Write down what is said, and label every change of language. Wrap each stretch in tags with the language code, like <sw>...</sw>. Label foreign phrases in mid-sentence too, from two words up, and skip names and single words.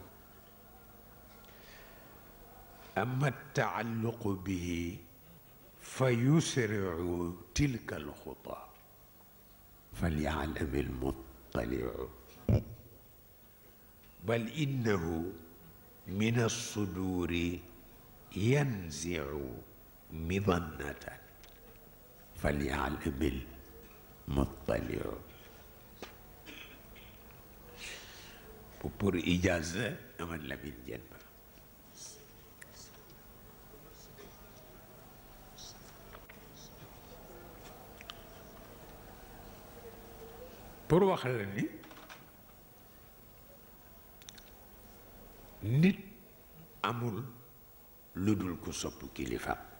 <ar>أما التعلق به فيسرع تلك الخطى فليعلم المطلع بل إنه من الصدور ينزع مظنة فليعلم المطلع</ar> <wo>pour ijaza amal Lamin Diène Ba pour wax la ni nit amul lu dul ku sopp kilifa</wo>